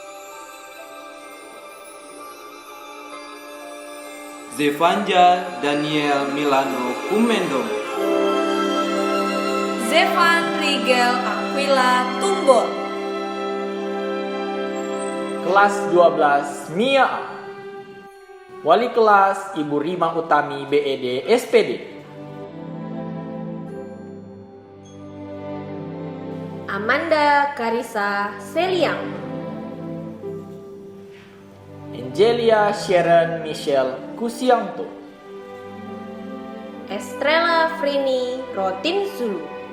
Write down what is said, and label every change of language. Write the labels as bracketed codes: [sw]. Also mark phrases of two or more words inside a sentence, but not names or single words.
[id] Zevanja Daniel Milano Kumendong, Zevan Rigel Aquila Tumbon, Kelas 12 Mia A. Wali kelas Ibu Rima Utami BED SPD, Amanda Karisa Seliang, Angelia Sharon Michelle Kusianto, Estrella Frini Rotin Zulu,